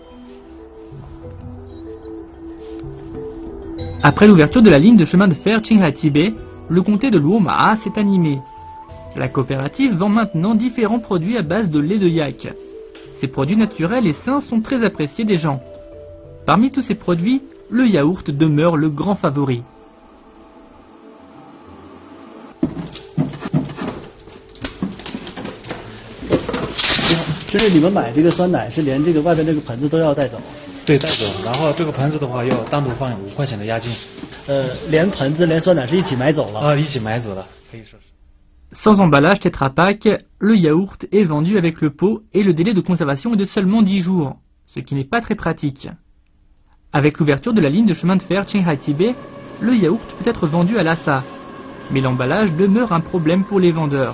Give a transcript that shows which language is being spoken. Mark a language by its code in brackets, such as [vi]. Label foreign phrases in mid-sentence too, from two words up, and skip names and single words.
[fr] Après l'ouverture de la ligne de chemin de fer Qinghai-Tibet, le comté de Luomaa s'est animé. La coopérative vend maintenant différents produits à base de lait de yak. Ces produits naturels et sains sont très appréciés des gens. Parmi tous ces produits, le yaourt demeure le grand favori. [zh] 对，带走。然后这个盆子的话要单独放5块钱的押金。连盆子连酸奶是一起买走了。啊，一起买走了，可以说是。 [fr] Sans emballage Tetra Pak, le yaourt est vendu avec le pot et le délai de conservation est de seulement 10 jours, ce qui n'est pas très pratique. Avec l'ouverture de la ligne de chemin de fer Qinghai-Tibet, le yaourt peut être vendu à Lhasa, mais l'emballage demeure un problème pour les vendeurs.